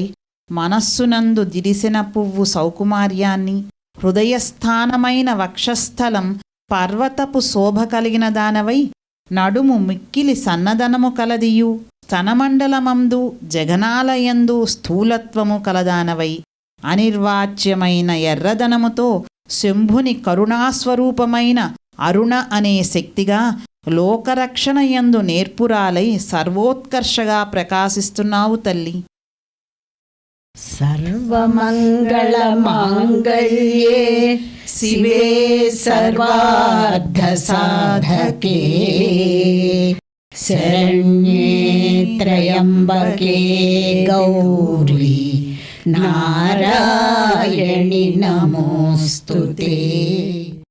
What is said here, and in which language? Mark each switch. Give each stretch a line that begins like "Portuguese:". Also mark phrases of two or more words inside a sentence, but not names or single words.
Telugu: మనస్సునందు దిరిసిన పువ్వు సౌకుమార్యాన్ని హృదయస్థానమైన వక్షస్థలం పర్వతపు శోభ కలిగిన దానవై నడుము మిక్కిలి సన్నదనము కలదియు స్తనమండలమందు జగనాలయందు స్థూలత్వము కలదానవై అనిర్వాచ్యమైన ఎర్రదనముతో శంభుని కరుణాస్వరూపమైన అరుణ అనే శక్తిగా లోకరక్షణయందు నేర్పురాలై సర్వోత్కర్షగా ప్రకాశిస్తున్నావు తల్లి.
Sanskrit: सर्वमङ्गलमाङ्गल्ये शिवे सर्वार्थसाधके शरण्ये त्र्यम्बके गौरी नारायणि नमोऽस्तुते।